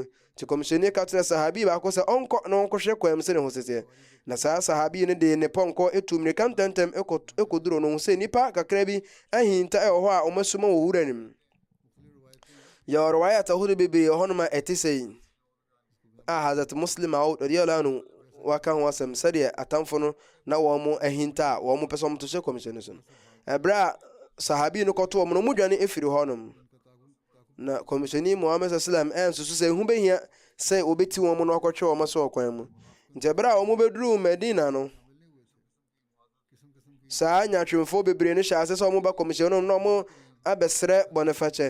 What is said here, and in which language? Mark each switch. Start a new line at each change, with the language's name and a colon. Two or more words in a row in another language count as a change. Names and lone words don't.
Akan: Nti kɔmhyɛni ka kyerɛ sahabi baako sɛ ɔnkɔ na ɔnkɔhwɛ kwan mu sɛ ne ho sesɛ. Na saa sahabi no de ne pɔnkɔ etu mmirika ntɛmtɛm ɛkɔduro no ho sɛ nipa kakra bi ahinta ɛwɔ hɔ a ɔmasoma wɔ wura nim. Yɛwɔ riwayat ahodoɔ bebree hɔnom a ɛte sɛ a Hazrat Muslim Ma'ud
Arabic: رضي الله عنه
Akan: waka ho asɛm sɛdeɛ atamfo no na wɔn mo ahinta a wɔn mo pɛ sɛ wɔn to hyɛ kɔmhyɛni so no ɛberɛ a sahabi no kɔto wɔn no mu dwane efiri hɔnom. Na kɔmhyɛni Muhammad sallam ɛnsusu sɛ ehu behia sɛ obeti wɔn no akɔtwe wɔn so ɔkwan mu. Nti ɛberɛ a wɔn bɛduru Medina no saa nyatwemfo bebree no hyɛ ase sɛ wɔn ba kɔmhyɛni no na wɔn abɛsrɛ bɔnefakyɛ.